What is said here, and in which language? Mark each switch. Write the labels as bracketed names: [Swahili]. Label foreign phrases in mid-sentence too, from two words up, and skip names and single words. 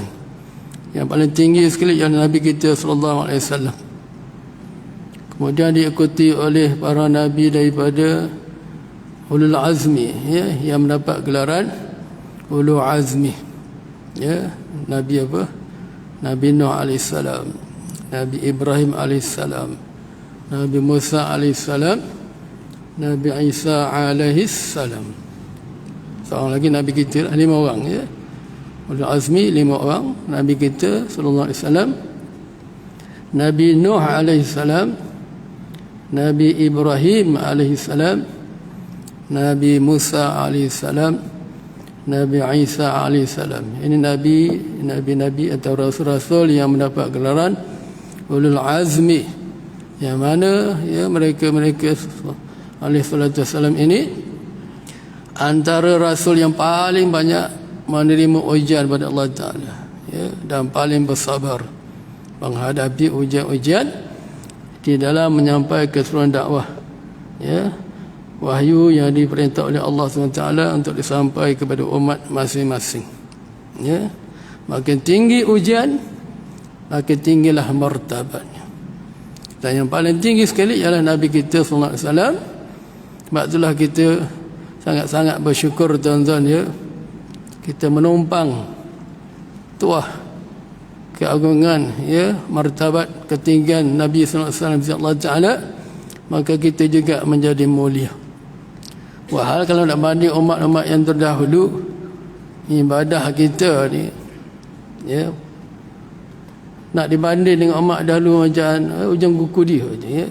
[Malay] Yang paling tinggi sekali ialah Nabi kita [Arabic] sallallahu alaihi wasallam. [Malay] Kemudian diikuti oleh para nabi daripada [Arabic] ulul azmi, [Malay] ya, yang mendapat gelaran [Arabic] ulul azmi, [Malay] ya. Nabi apa? Nabi Nuh alaihissalam, Nabi Ibrahim alaihissalam, Nabi Musa alaihissalam, Nabi Isa alaihissalam. Seorang lagi Nabi kita 5 orang, ya. [Arabic] Ulul azmi [Malay] 5 orang. Nabi kita [Arabic] sallallahu alaihi wasallam, [Malay] Nabi Nuh alaihissalam, Nabi Ibrahim alaihissalam, Nabi Musa alaihissalam, Nabi Isa alaihissalam. Ini nabi-nabi atau rasul-rasul yang mendapat gelaran [Arabic] ulul azmi, [Malay] yang mana, ya, mereka [Arabic] alaihissalatu wassalam [Malay] ini antara rasul yang paling banyak menerima ujian pada Allah Ta'ala, ya, dan paling bersabar menghadapi ujian-ujian di dalam menyampaikan keseluruhan dakwah, ya, wahyu yang diperintah oleh Allah SWT untuk disampaikan kepada umat masing-masing, ya. Makin tinggi ujian, makin tinggilah martabatnya. Dan yang paling tinggi sekali ialah Nabi kita [Arabic] sallallahu alaihi wasallam. [Malay] Sebab itulah kita sangat-sangat bersyukur, tuan-tuan, ya, kita menumpang tuah keagungan, ya, martabat ketinggian Nabi [Arabic] sallallahu alaihi wasallam Allah Taala, [Malay] maka kita juga menjadi mulia. Wahal kalau nak banding umat-umat yang terdahulu, ibadah kita ni, ya, nak dibanding dengan umat dahulu macam ujung kuku dia je, ya.